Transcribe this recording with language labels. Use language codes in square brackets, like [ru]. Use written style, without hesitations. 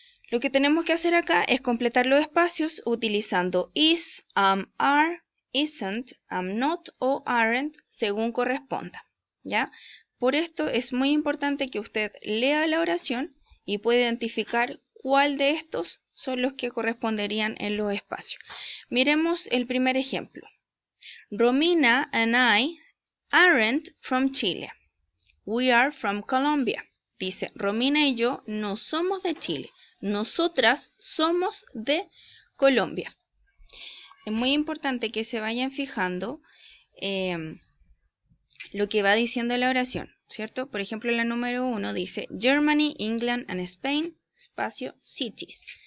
[es] Lo que tenemos que hacer acá es completar los espacios utilizando is, am, are, isn't, am not o aren't según corresponda, ¿ya? Por esto es muy importante que usted lea la oración y pueda identificar cuál de estos son los que corresponderían en los espacios. Miremos el primer ejemplo. [en] Romina and I aren't from Chile. We are from Colombia. [es] Dice, Romina y yo no somos de Chile. Nosotras somos de Colombia. Es muy importante que se vayan fijando lo que va diciendo la oración, ¿cierto? Por ejemplo, la número 1 dice Germany, England and Spain, espacio, cities.